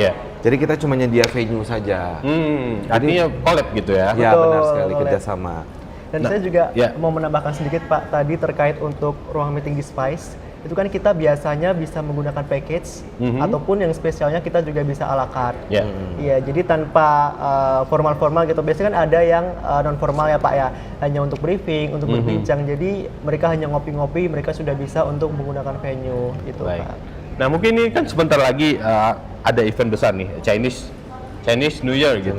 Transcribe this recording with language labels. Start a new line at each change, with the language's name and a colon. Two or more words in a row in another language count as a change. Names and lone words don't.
Indonesian: Yeah. Jadi kita cuma nyedia venue saja. Artinya collab gitu ya? Ya, Betul, benar sekali, collab. kerjasama. Dan saya juga mau menambahkan sedikit Pak, tadi terkait untuk ruang meeting di Spice, itu kan kita biasanya bisa menggunakan package, ataupun yang spesialnya kita juga bisa
French: à la carte.
Indonesian: Iya, jadi tanpa formal-formal gitu. Biasanya kan ada yang non-formal ya Pak ya, hanya untuk briefing, untuk berbincang. Jadi mereka hanya ngopi-ngopi, mereka sudah bisa untuk menggunakan venue gitu Pak. Nah mungkin ini kan sebentar lagi ada event besar nih, Chinese New Year gitu.